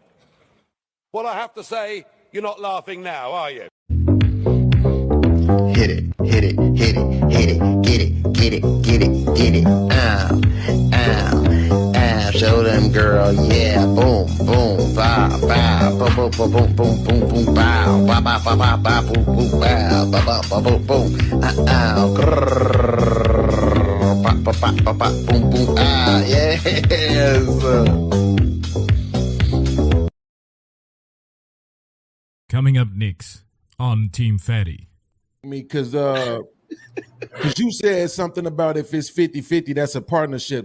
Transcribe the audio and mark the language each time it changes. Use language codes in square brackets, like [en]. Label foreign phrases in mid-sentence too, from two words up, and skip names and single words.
[en] Well, I have to say, you're not laughing now, are you? Hit it, get it. Ow, show them girl, yeah, boom, boom, bow, bow, boom, boom. boom, boom, boom, boom, boom, boom, bow, ba ba ba ba ba, boom, boom, bow, ba ba ba boom, boom, grrr, ba ba ba ba ba, boom, boom, yes. Coming up next on Team Fatty. Me, because you said something about if it's 50-50, that's a partnership.